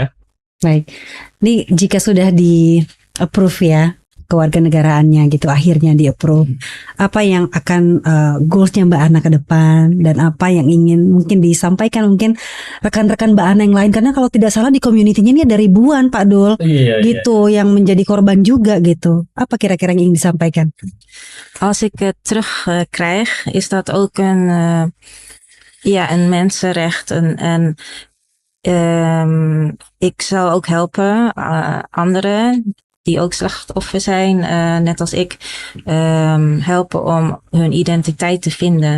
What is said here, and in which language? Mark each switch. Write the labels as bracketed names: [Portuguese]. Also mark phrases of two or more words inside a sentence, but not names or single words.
[Indonesian] Baik, ini jika sudah di approve ya kewarganegaraannya gitu, akhirnya di approve, apa yang akan goalsnya Mbak Ana ke depan dan apa yang ingin mungkin disampaikan mungkin rekan-rekan Mbak Ana yang lain, karena kalau tidak salah di community-nya ini ada ribuan Pak Dul gitu yang menjadi korban juga gitu. Apa kira-kira yang ingin disampaikan? [Dutch] Als ik het terugkrijg, is dat ook een mensenrecht. Ik zal ook helpen anderen die ook slachtoffer zijn, net als ik, helpen om hun identiteit te vinden.